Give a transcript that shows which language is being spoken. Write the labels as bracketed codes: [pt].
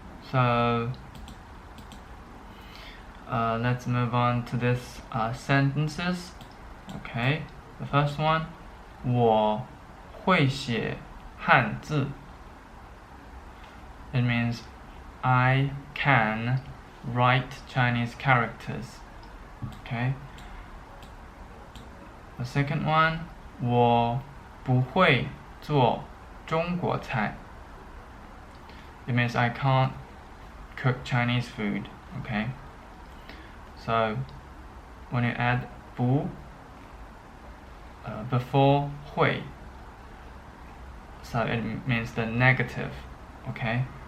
[en] So let's move on to this sentences, okay. The first one, [zh] 我会写汉字. [en] It means I can write Chinese characters, okay. The second one, [zh] 我不会做中国菜. [en] It means I can't cook Chinese food, okay. So when you add 不 before 会, so it means the negative, okay.